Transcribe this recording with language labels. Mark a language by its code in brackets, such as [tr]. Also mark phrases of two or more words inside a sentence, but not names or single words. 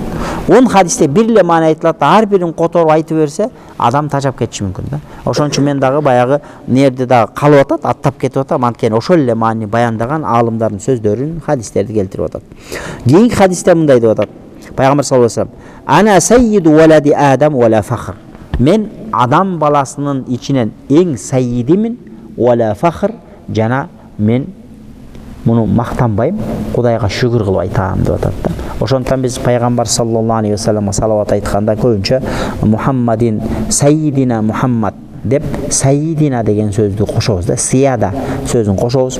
[ky] 10 хадисте бир эле маани айтылат, ар бирин которуп айтып берсе, адам тажап кетиши мүмкүн да. Ошон үчүн мен дагы баягы нерде дагы калып атат, аттап кетип атам, анткени ошол эле маани баяндаган алымдардын сөздөрүн, хадистерди келтирип атат. Кийинки хадисте мындай деп атат. [ar] Пайгамбар صلى الله عليه وسلم أنا سيد ولد آدم ولا فخر. [ky] Мен адам баласынын ичинен эң саййидимин, [ar] ولا فخر, [ky] жана мен муну мактанбайм, Кудайга шүгүр кылып айтам деп атат да. Ошондон биз пайгамбар [ar] صلى الله عليه وسلم [ky] салават айтканда көбүнчө Мухаммадин [ar] سيدنا محمد [ky] деп саййидина деген сөздү кошобуз да, сияда сөзүн кошобуз.